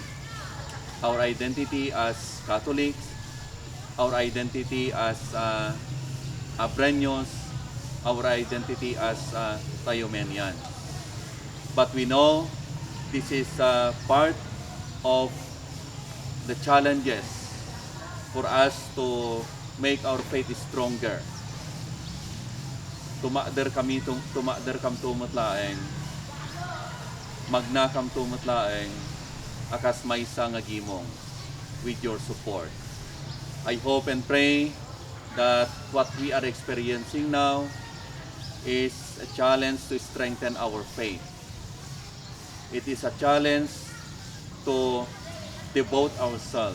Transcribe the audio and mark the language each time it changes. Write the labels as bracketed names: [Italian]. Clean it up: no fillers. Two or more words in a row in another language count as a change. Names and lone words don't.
[English] Our identity as Catholics, our identity as Abreños, our identity as Tayumenians. But we know this is part of the challenges for us to make our faith stronger. [Iloko] Tumakder kam tumatlaeng, magna kam tumatlaeng, akas maysa nga gimong [English] with your support. I hope and pray that what we are experiencing now is a challenge to strengthen our faith. It is a challenge to devote ourselves.